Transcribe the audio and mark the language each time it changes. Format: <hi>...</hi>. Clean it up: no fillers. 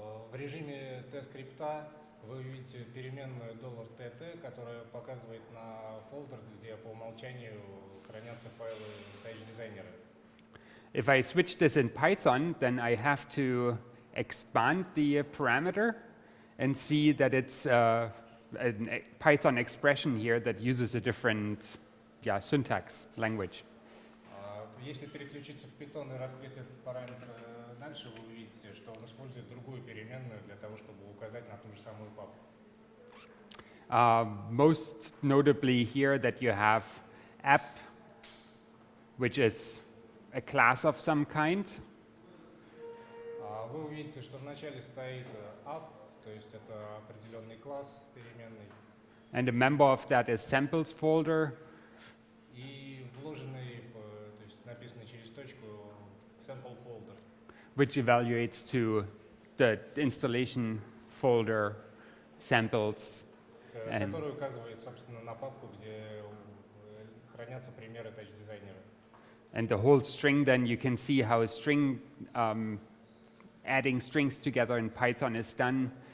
<ru>В режиме TScript вы увидите переменную $TT, которая показывает на фолдер, где по умолчанию хранятся файлы TouchDesigner.</ru> <en>If I switch this in Python, then I have to expand the parameter and see that it's a Python expression here that uses a different syntax language.</en> <ru>Если переключиться в Python и раскрыть этот параметр дальше, вы увидите, что он использует другую переменную для того, чтобы указать на ту же самую папку.</ru> <en>Most notably here that you have app, which is a class of some kind.</en> <ru>Вы увидите, что вначале стоит app, то есть это определенный класс переменный.</ru> <en>And a member of that is samples folder.</en> <ru>И вложенный, то есть написанный через точку sample folder.</ru> <en>Which evaluates to the installation folder samples.</en> <ru>Который указывает, собственно, на папку, где хранятся примеры TouchDesigner.</ru> <en>And the whole string, then you can see how a string, adding strings together in Python is done.</en>